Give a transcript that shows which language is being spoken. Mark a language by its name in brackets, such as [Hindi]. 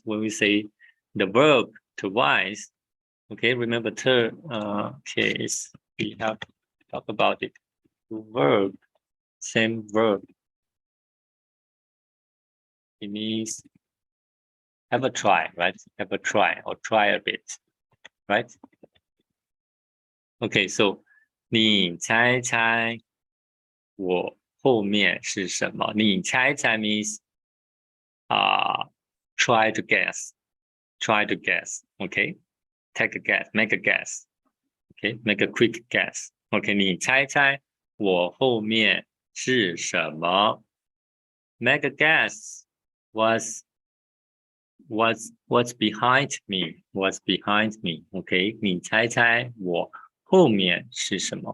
[English] When we say the verb twice, okay, remember third case, we have to talk about it. Verb, same verb. It means have a try, right? Have a try or try a bit, right? [Chinese] Okay, so 你猜猜我后面是什么？你猜猜 [English] means try to guess. Try to guess, okay? Take a guess, make a guess. Okay, make a quick guess. [Chinese] Okay, 你猜猜我后面是什么？ [English] Make a guess. What's behind me? What's behind me? [Chinese] Okay, 你猜猜我后面是什么？